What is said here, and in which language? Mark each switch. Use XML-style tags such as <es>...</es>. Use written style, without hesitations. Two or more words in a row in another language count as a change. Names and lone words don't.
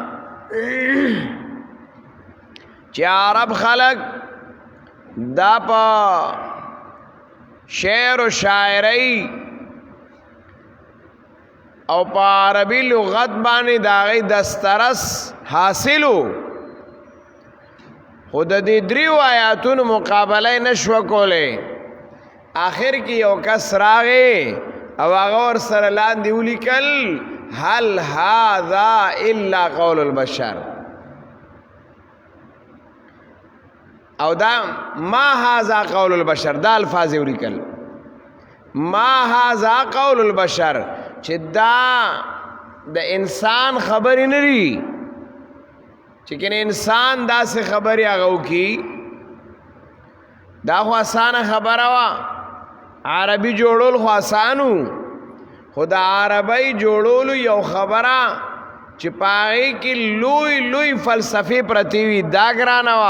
<ps>چې عرب خلق دا په شعر و شاعرۍ او په عربي لغت باندې د هغې دسترس حاصلو، خو د دې دریو آیاتونو مقابله یې نشوه کولی. آخر کې یو کس راغی او هغه ورسره لاندې ولیکل</ps> <ar>هل هذا الا قول البشر،</ar> <ps>او دا</ps> <ar>ما هذا قول البشر،</ar> <ps>دا الفاظ یې ولیکل</ps> <ar>ما هذا قول البشر،</ar> <ps>چې دا د انسان خبرې نه دي، چې کنه انسان داسې خبرې هغه وکړي دا خو اسانه خبره وه. عربي جوړول خو اسانو، خو د عربی جوړولو یو خبره چې په هغې کې لوی لوی فلسفې پرتې وي دا ګرانه وه.</ps>